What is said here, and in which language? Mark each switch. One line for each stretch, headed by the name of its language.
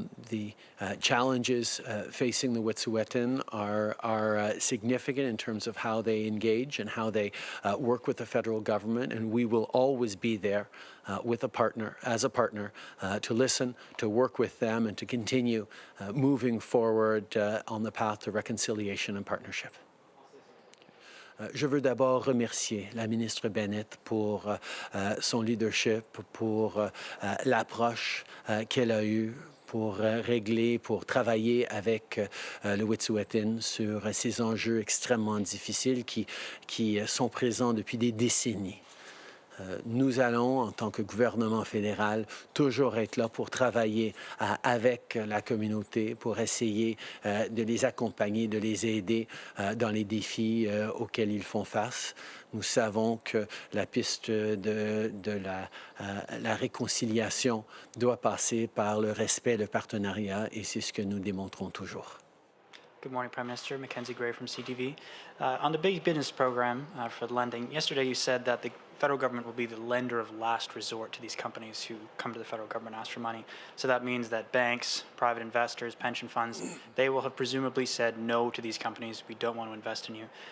English: The challenges facing the Wet'suwet'en are significant in terms of how they engage and how they work with the federal government, and we will always be there with a partner, to listen, to work with them, and to continue moving forward on the path to reconciliation and partnership.
French: Je veux d'abord remercier la ministre Bennett pour son leadership, pour l'approche qu'elle a eue pour régler, pour travailler avec le Wet'suwet'en sur ces enjeux extrêmement difficiles qui sont présents depuis des décennies. Nous allons, en tant que gouvernement fédéral, toujours être là pour travailler avec la communauté, pour essayer de les accompagner, de les aider dans les défis auxquels ils font face. Nous savons que la piste de la réconciliation doit passer par le respect, le partenariat, et c'est ce que nous démontrons toujours.
English: Good morning, Prime Minister. Mackenzie Gray from CTV. On the Big Business Program for lending, yesterday you said that the federal government will be the lender of last resort to these companies who come to the federal government and ask for money. So that means that banks, private investors, pension funds, they will have presumably said no to these companies. We don't want to invest in you.